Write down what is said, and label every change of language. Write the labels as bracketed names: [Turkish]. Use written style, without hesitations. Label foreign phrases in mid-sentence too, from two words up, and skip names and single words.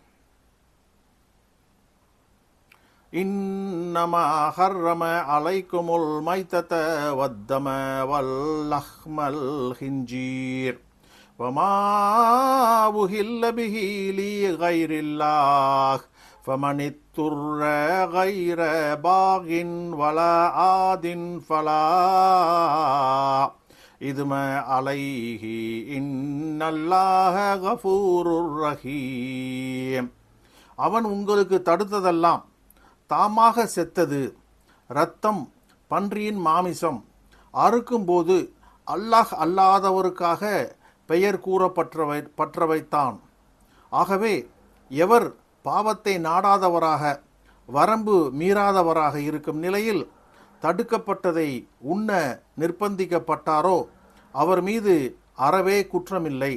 [Arabic] إنما حرم عليكم الميتة والدم ولحم الخنزير وما أهل به لغير الله فَمَنِ اضْطُرَّ غَيْرَ بَاغٍ وَلَا عَادٍ فَلَا إِثْمَ عَلَيْهِ إِنَّ اللَّهَ غَفُورٌ رَحِيمٌ. [Tamil] அவன் உங்களுக்கு தடுத்ததெல்லாம் தாமாக செத்தது, இரத்தம், பன்றியின் மாமிசம், அறுக்கும்போது அல்லாஹ் அல்லாதவருக்காக பெயர் கூறப்பட்டவைத்தான். ஆகவே எவர் பாவத்தை நாடாதவராக வரம்பு மீறாதவராக இருக்கும் நிலையில் தடுக்கப்பட்டதை உண்ண நிர்பந்திக்கப்பட்டாரோ அவர் மீது அறவே குற்றமில்லை.